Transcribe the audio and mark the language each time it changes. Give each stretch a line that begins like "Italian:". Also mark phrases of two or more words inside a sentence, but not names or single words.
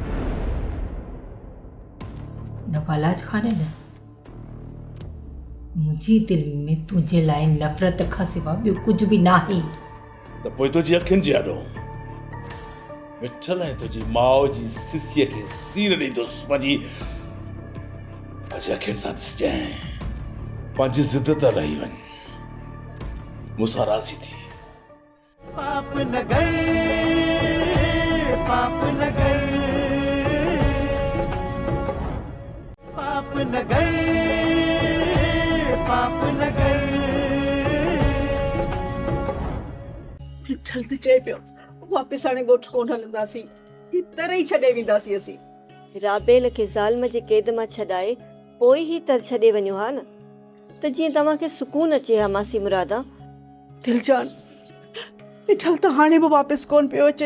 Sindhi: न बालाज खान न, मुंहिंजी दिलि में तुंहिंजे लाइ नफ़रत खां सिवा ॿियो कुझु बि न आहे। त पोइ तुंहिंजी अखियुनि जे आॾो मिठल ऐं तुंहिंजी माउ जी सिसीअ खे सीर ॾींदुसि। पंहिंजी अखियुनि सां ॾिसजांइ। पंहिंजी ज़िद त लही वञ, मूंसां राज़ी थी। पाप न गए, पाप न गए, पाप न गए, पाप न गए। जल्दी चए पियो वापसि हाणे ॻोठ कोन हलंदासीं, तरह ई छॾे वेंदासीं असीं। राबेल खे ज़ालिम जे क़ैद मां छॾाए पोइ ई तर छॾे वञो हा न, त जीअं तव्हांखे सुकून अचे हा मासी मुरादा। दिलजान, मिठल त हाणे बि वापसि कोन पियो अचे।